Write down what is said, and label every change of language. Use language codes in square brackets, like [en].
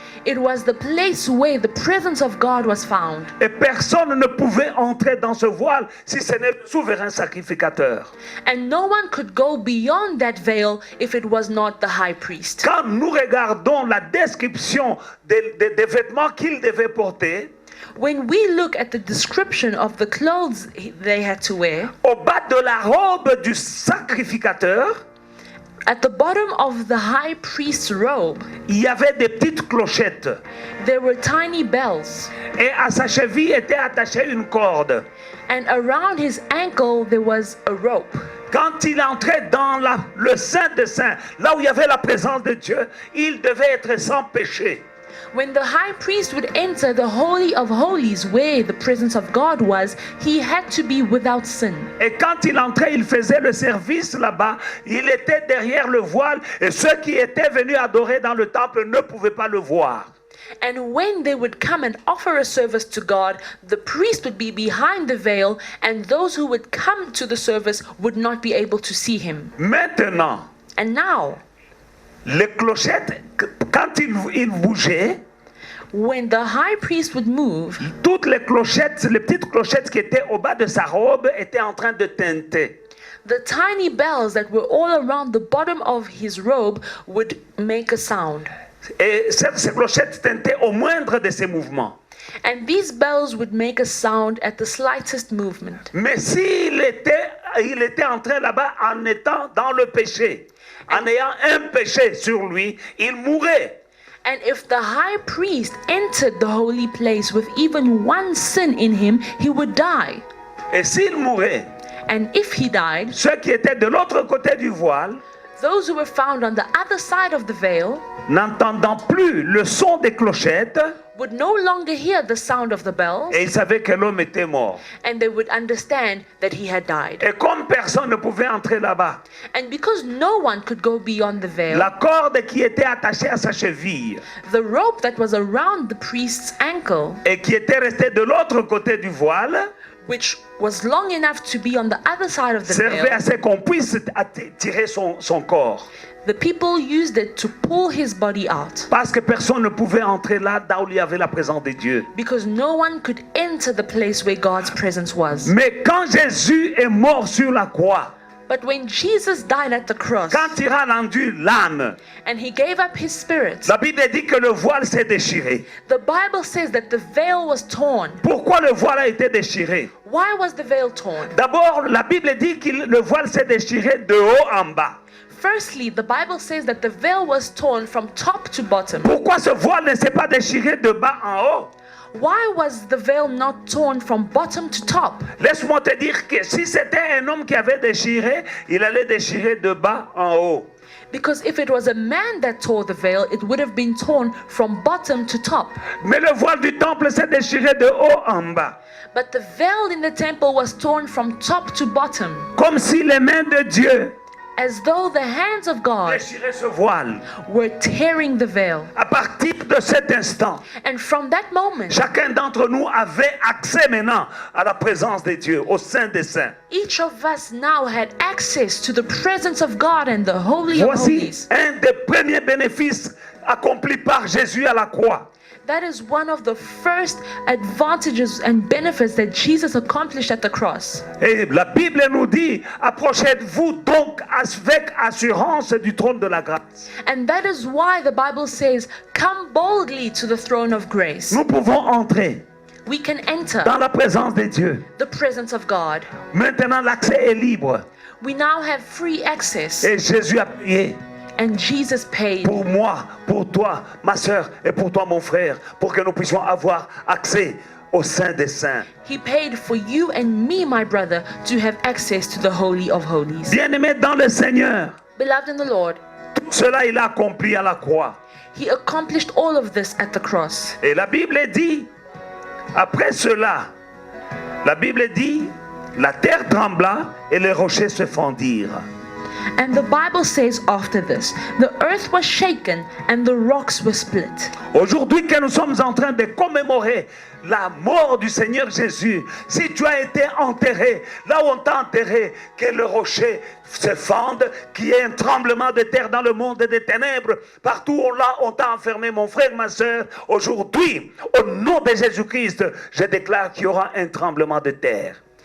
[en] It was the place where the presence of God was found. [fr] Et personne ne pouvait entrer dans ce voile si ce n'est le souverain sacrificateur. [en] And no one could go beyond that veil if it was not the high priest. [fr] Quand nous regardons la description des vêtements qu'il devait porter, [en] When we look at the description of the clothes they had to wear, [fr] au bas de la robe du sacrificateur, [en] at the bottom of the high priest's robe, [fr] il y avait des petites clochettes. [en] there were tiny bells. [fr] Et à sa cheville était attachée une corde. [en] And around his ankle there was a rope. [fr] Quand il entrait dans le Saint des Saints, là où il y avait la présence de Dieu, il devait être sans péché. [en] When the high priest would enter the Holy of Holies, where the presence of God was, he had to be without sin. [fr] Et quand il entrait, il faisait le service là-bas. Il était derrière le voile et ceux qui étaient venus adorer dans le temple ne pouvaient pas le voir. [en] And when they would come and offer a service to God, the priest would be behind the veil, and those who would come to the service would not be able to see him. [fr] Maintenant, [en] And now, [fr] les clochettes, quand il bougeait, [en] when the high priest would move, [fr] toutes les clochettes, les petites clochettes qui étaient au bas de sa robe étaient en train de tinter. [en] the tiny bells that were all around the bottom of his robe would make a sound. [fr] Et ces clochettes tintaient au moindre de ses mouvements. [en] And these bells would make a sound at the slightest movement. [fr] Mais s'il était entré là-bas en étant dans le péché, en ayant un péché sur lui, il mourrait. [en] And if the high priest entered the holy place with even one sin in him, he would die. [fr] Et s'il mourait, [en] And if he died, [fr] ceux qui étaient de l'autre côté du voile, [en] those who were found on the other side of the veil [fr] n'entendant plus le son des clochettes, [en] would no longer hear the sound of the bells, [fr] et ils savaient que l'homme était mort. [en] and they would understand that he had died. [fr] Et comme personne ne pouvait entrer là-bas, [en] And because no one could go beyond the veil, [fr] la corde qui était attachée à sa cheville [en] the rope that was around the priest's ankle, [fr] et qui était restée de l'autre côté du voile, [en] which was long enough to be on the other side of the [fr] servait [en] veil, [fr] à ce qu'on puisse tirer son corps. [en] the people used it to pull his body out, [fr] Parce que personne ne pouvait entrer là où il y avait la présence de Dieu. [en] because no one could enter the place where God's presence was. [fr] Mais quand Jésus est mort sur la croix, [en] But when Jesus died at the cross [fr] quand il a rendu l'âme, [en] and he gave up his spirit, [fr] la Bible dit que le voile s'est déchiré. [en] the Bible says that the veil was torn. [fr] Pourquoi le voile a été déchiré? [en] Why was the veil torn? [fr] D'abord, la Bible dit que le voile s'est déchiré de haut en bas. [en] Firstly, the Bible says that the veil was torn from top to bottom. [fr] Pourquoi ce voile ne s'est pas déchiré de bas en haut? [en] Why was the veil not torn from bottom to top? [fr] Laisse-moi te dire que si c'était un homme qui avait déchiré, il allait déchirer de bas en haut. [en] Because if it was a man that tore the veil, it would have been torn from bottom to top. [fr] Mais le voile du temple s'est déchiré de haut en bas. [en] But the veil in the temple was torn from top to bottom, [fr] Comme si les mains de Dieu [en] as though the hands of God [fr] déchiraient ce voile. [en] were tearing the veil. [fr] À partir de cet instant, [en] And from that moment, [fr] chacun d'entre nous avait accès maintenant à la présence de Dieu, au Saint des Saints. [en] each of us now had access to the presence of God and the Holy of [fr] Voici [en] Holies. [fr] un des premiers bénéfices accomplis par Jésus à la croix. [en] That is one of the first advantages and benefits that Jesus accomplished at the cross. [fr] Et la Bible nous dit, approchez-vous donc avec assurance du trône de la grâce. [en] And that is why the Bible says, come boldly to the throne of grace. [fr] Nous pouvons entrer [en] We can enter [fr] dans la présence de Dieu. [en] the presence of God. [fr] Maintenant, l'accès est libre. [en] We now have free access. [fr] Et Jésus a payé [en] And Jesus paid [fr] pour moi, pour toi, ma soeur, et pour toi, mon frère, pour que nous puissions avoir accès au Saint des Saints. [en] He paid for you and me, my brother, to have access to the Holy of Holies. [fr] Bien-aimé dans le Seigneur, [en] Beloved in the Lord, [fr] tout cela il a accompli à la croix. [en] He accomplished all of this at the cross. [fr] Et la Bible dit, après cela, la Bible dit, la terre trembla et les rochers se fendirent. [en] And the Bible says after this, the earth was shaken and the rocks were split. [fr] Aujourd'hui que nous sommes en train de commémorer la mort du Seigneur Jésus, si tu as été enterré, là où on t'a enterré, que le rocher se fende, qu'il y ait un tremblement de terre dans le monde des ténèbres, partout où là on t'a enfermé, mon frère, ma soeur, aujourd'hui, au nom de Jésus-Christ, je déclare qu'il y aura un tremblement de terre.